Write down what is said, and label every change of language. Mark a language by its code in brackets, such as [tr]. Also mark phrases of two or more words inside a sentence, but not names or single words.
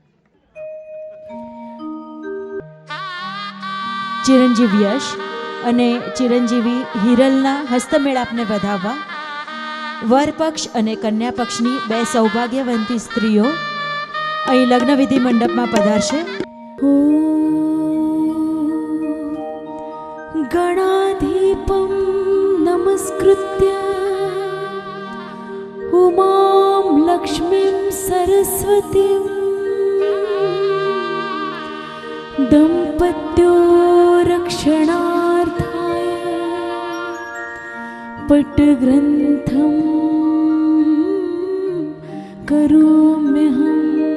[gu] ચિરંજીવ યશ અને ચિરંજીવી હિરલના હસ્તમેળાપને વધાવવા વરપક્ષ અને કન્યા પક્ષની બે સૌભાગ્યવંતી સ્ત્રીઓ અહીં લગ્નવિધિ મંડપમાં પધારશે. [sa] गणाधिपं नमस्कृत्य उमां लक्ष्मीं सरस्वतीं दम्पत्यो रक्षणार्थाय पट्टग्रन्थं करोम्यहम्.